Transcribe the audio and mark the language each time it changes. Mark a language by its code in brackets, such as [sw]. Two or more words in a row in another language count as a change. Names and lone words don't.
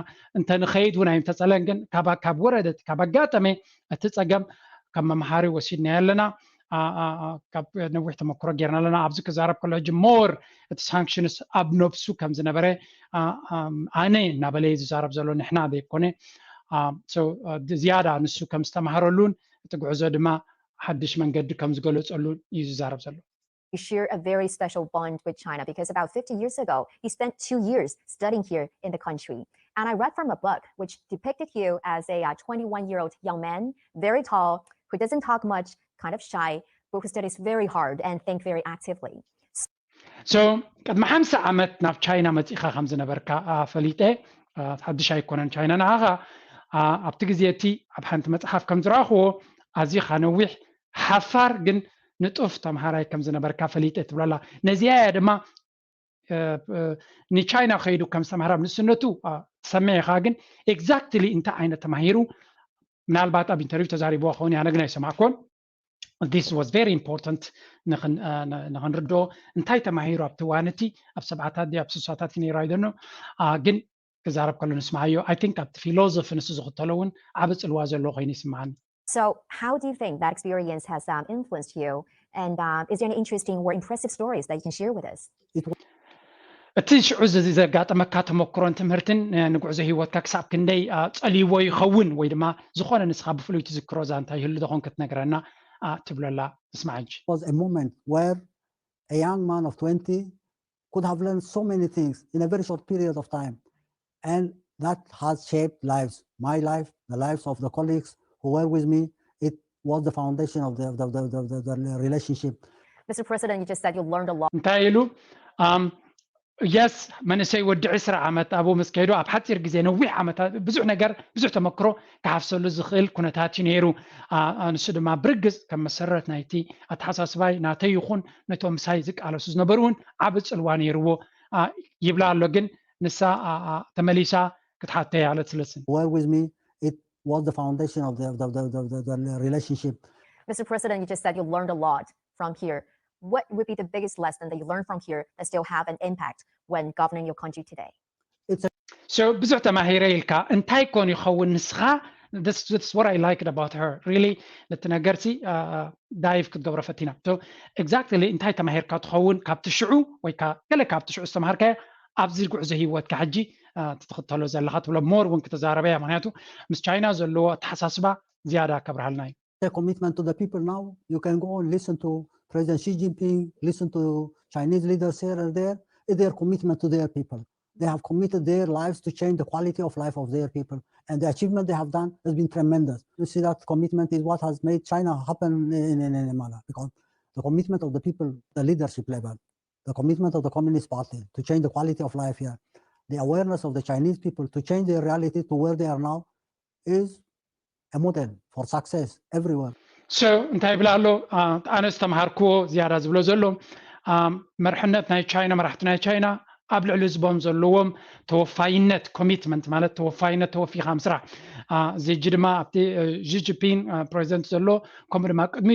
[ti] እንተንኸይድ እውን ኣይምተፀለን ግን ካብ ወረደት ካብ ኣጋጠመ እቲ ፀገም ከም መምሃሪ ወሲድና ኣለና ካብ ነዊሕ ተመክሮ ጌርና ኣለና ኣብዚ ክዛረብ ከሎ ሕጂ ሞር እቲ ሳንክሽንስ ኣብ ነብሱ ከም ዝነበረ ኣነ እናበለየ ዝዛረብ ዘሎ ንሕና ዘይኮነ ዝያዳ ንሱ ከም ዝተማሃረሉን እቲ ጉዕዞ ድማ ሓድሽ መንገዲ ከም ዝገለፀሉን እዩ ዝዛረብ ዘሎ [en] You share a very special bond with China because about 50 years ago, you spent 2 years studying here in the country. And I read from a book which depicted you as a 21-year-old young man, very tall, who doesn't talk much, kind of shy, but who studies very hard and think very actively. So, [ti] ቅድሚ 50 ዓመት ናብ ቻይና መፂኻ ከም ዝነበርካ ፈሊጠ ሓድሽ ኣይኮነን ቻይና ንዓኻ ኣብቲ ግዜ እቲ ኣብ ሓንቲ መፅሓፍ ከም ዝረኣኽዎ ኣዝኻ ነዊሕ ሓፋር ግን ንጡፍ ተምሃራይ ከም ዝነበርካ ፈሊጠ ትብላላ ነዚያ ድማ ንቻይና ከይዱ ከም ዝተምሃራ ንስነቱ ተሰሚዕኻ ግን ኤግዛክትሊ እንታይ ዓይነት ተማሂሩ ምናልባት ኣብ ኢንተርቪው ተዛሪብዎ ከውን ያነግና ይሰማዕኮን [en] This was very important [ti] ንኽንርድኦ እንታይ ተማሂሩ ኣብቲ ዋንቲ ኣብ ሰብዓታት ኣብ ስሳታት ነይሩ ኣይደኖ ግን ክዛረብ ከሎ ንስማዓዮ [en] I think [ti] ኣብቲ ፊሎሶፊ ንሱ ዝኽተሎ እውን ዓብ ፅልዋ ዘለዎ ኮይኑ ይስማዓኒ [en] So how do you think that experience has influenced you? And is there any interesting or impressive stories that you can share with us? [ti] እቲ ሽዑ ዘጋጠመካ ተመክሮን ትምህርትን ንጉዕዞ ሂወትካ ክሳብ ክንደይ ፀሊዎ ይኸውን ወይ ድማ ዝኾነ ንስኻ ብፍሉይ ትዝክሮ ዛንታ ይህሉ ዝኾን ክትነግረና ትብለላ እስማዕ እንጂ [en] It was a moment where a young man of 20 could have learned so many things in a very short period of time. And that has shaped lives, my life, the lives of the colleagues who were with me. It was the foundation of the relationship. Mr. President, you just said you learned a lot. [ti] እንታይ ኢሉ yes መንእሰይ ወዲ 20 ዓመት ኣብኡ ምስ ከይዱ ኣብ ሓፂር ግዜ ነዊሕ ዓመታት ብዙሕ ነገር ብዙሕ ተመክሮ ክሓፍሰሉ ዝኽእል ኩነታት እዩ ነይሩ ንሱ ድማ ብርግፅ ከም መሰረት ናይቲ ኣተሓሳስባይ ናተይ ይኹን ነቶም ምሳይ ዝቃለሱ ዝነበሩ እውን ዓብ ፅልዋ ነይርዎ ይብላ ኣሎ ግን ንሳ ተመሊሳ ክትሓተይ ኣለት ስለስን [en] Were with me, it was the foundation of the relationship. Mr. President, you just said you learned a lot from here. What would be the biggest lesson that you learned from here that still have an impact when governing your country today? [ti] So ብዙሕ ተማሂረ ኢልካ እንታይ ኮን ይኸውን ንስኻ [en] That's what I liked about her. Really, [ti] ነቲ ነገርሲ ዳይቭ ክትገብሮ ፈቲና [en] so exactly [ti] እንታይ ተማሂርካ ትኸውን ካብቲ ሽዑ ወይ ገለ ካብቲ ሽዑ ዝተማሃርካዮ ኣብዚ ጉዕዞ ሂወትካ ሕጂ ትተኸተሎ ዘለኻ ትብሎ ሞር እውን ክትዛረበያ ምክንያቱ ምስ ቻይና ዘለዎ ኣተሓሳስባ ዝያዳ ከብርሃልና እዩ [en] A commitment to the people now. You can go and listen to President Xi Jinping, listen to Chinese leaders here and there. It's their commitment to their people. They have committed their lives to change the quality of life of their people. And the achievement they have done has been tremendous. You see, that commitment is what has made China happen in a manner. Because the commitment of the people, the leadership level, the commitment of the Communist Party to change the quality of life here, the awareness of the Chinese people to change their reality to where they are now is a model for success everywhere. [ti] So እንታይ ይብላ ኣሎ ኣነ ዝተምሃርክዎ ዝያዳ ዝብሎ ዘሎ መርሕነት ናይ ቻይና መራሕቲ ናይ ቻይና ኣብ ልዕሊ ህዝቦም ዘለዎም ተወፋይነት ኮሚትመንት ማለት ተወፋይነት ተወፊኻ ምስራሕ እዚ ድማ ኣብቲ ጂጂፒን ፕሬዚደንት ዘሎ ከምኡ ድማ ቅድሚ